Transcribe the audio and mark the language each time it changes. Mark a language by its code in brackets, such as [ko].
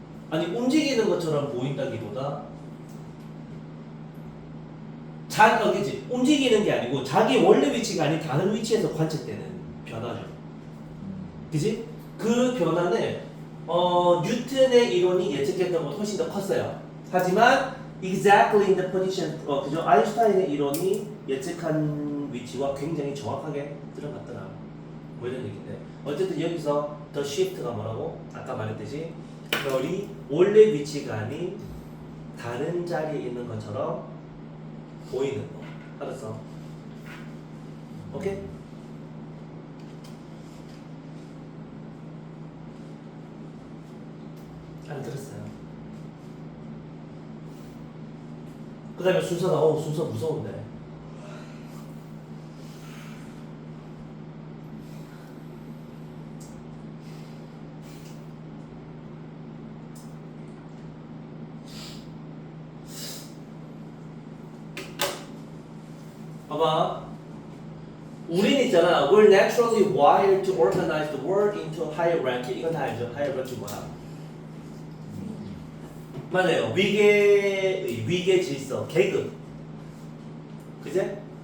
[ko] 아니 움직이는 것처럼 보인다기보다 그치? 움직이는 게 아니고 자기 원래 위치가 아닌 다른 위치에서 관측되는 변화죠. 그치? 그 변화는 뉴턴의 이론이 예측했던 것보다 훨씬 더 컸어요. 하지만 [en] exactly in the position, [ko] 그죠? 아인슈타인의 이론이 예측한 위치와 굉장히 정확하게 들어갔더라. 뭐 이런 얘기인데 어쨌든 여기서 [en] the shift [ko] 가 뭐라고? 아까 말했듯이 별이 원래 위치가 아닌 다른 자리에 있는 것처럼 보이는 거. 알았어? 오케이? 알아들었어요. 그 다음에 순서가 순서 무서운데 봐봐. 우린 있잖아. [en] We're naturally wired to organize the world into hierarchy. [ko] 이건 다 알죠? hierarchy 뭐야? 맞아요. 위계 질서, 계급. 그제?